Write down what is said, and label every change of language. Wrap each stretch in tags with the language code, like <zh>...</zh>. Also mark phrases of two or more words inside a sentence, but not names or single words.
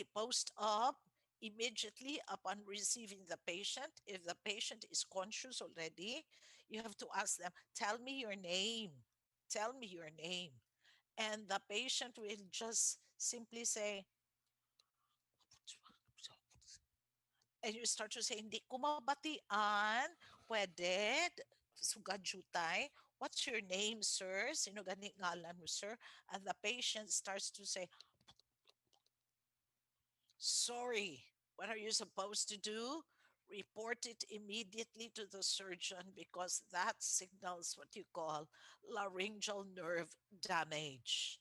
<en>Post up immediately upon receiving the patient. If the patient is conscious already, you have to ask them, tell me your name. Tell me your name. And the patient will just simply say, and you start to say,</en> <hil>hindi ko mabatian, pwede, sugad jutay.</hil> <en>What's your name,</en> <hil>sir? Sino gani ngalan mo, sir?</hil> <en>And the patient starts to say, sorry, what are you supposed to do? Report it immediately to the surgeon because that signals what you call laryngeal nerve damage.</en>